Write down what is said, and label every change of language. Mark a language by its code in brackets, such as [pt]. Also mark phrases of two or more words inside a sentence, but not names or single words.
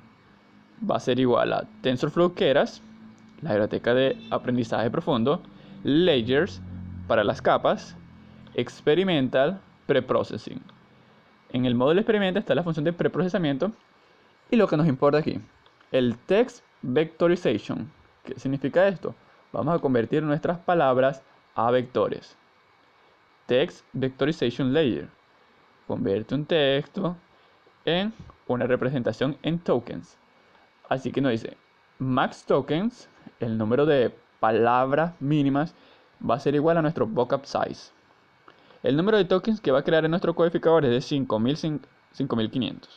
[es] Va a ser igual a TensorFlow Keras, la biblioteca de aprendizaje profundo, layers para las capas, experimental, preprocessing. En el módulo experimental está la función de preprocesamiento y lo que nos importa aquí, el [en] text vectorization. [es] ¿Qué significa esto? Vamos a convertir nuestras palabras a vectores. [en] Text vectorization layer [es] convierte un texto en una representación en tokens. Así que nos dice [en] max tokens, [es] el número de palabras mínimas va a ser igual a nuestro [en] vocab size. [es] El número de tokens que va a crear en nuestro codificador es de 5500.